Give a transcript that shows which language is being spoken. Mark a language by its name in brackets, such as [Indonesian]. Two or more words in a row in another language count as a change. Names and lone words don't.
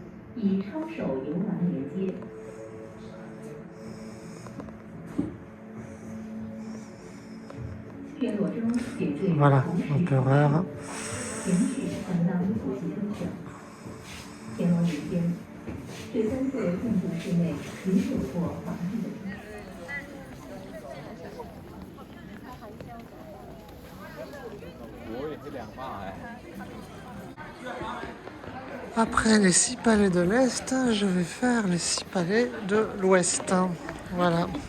[Chinese] 以抄手游廊连接。院落中点缀 [French] Voilà, [Chinese] 红石 [French] l'empereur. [Chinese] 形式相当古迹风格。乾隆年间，这三座建筑室内仍有过皇帝的住处。 [French] Après les 6 palais de l'Est, je vais faire les 6 palais de l'Ouest. Voilà.